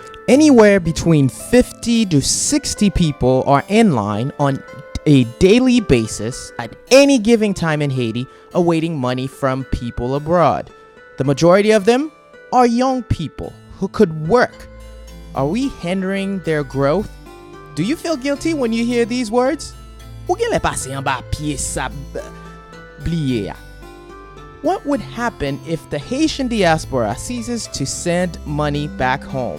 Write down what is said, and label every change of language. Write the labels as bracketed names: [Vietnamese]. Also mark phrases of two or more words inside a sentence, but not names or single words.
[English] Anywhere between 50 to 60 people are in line on a daily basis at any given time in Haiti awaiting money from people abroad. The majority of them are young people who could work. Are we hindering their growth? Do you feel guilty when you hear these words? [Haitian Creole] Ou genle pase anba pase sablye-a? [English] What would happen if the Haitian Diaspora ceases to send money back home?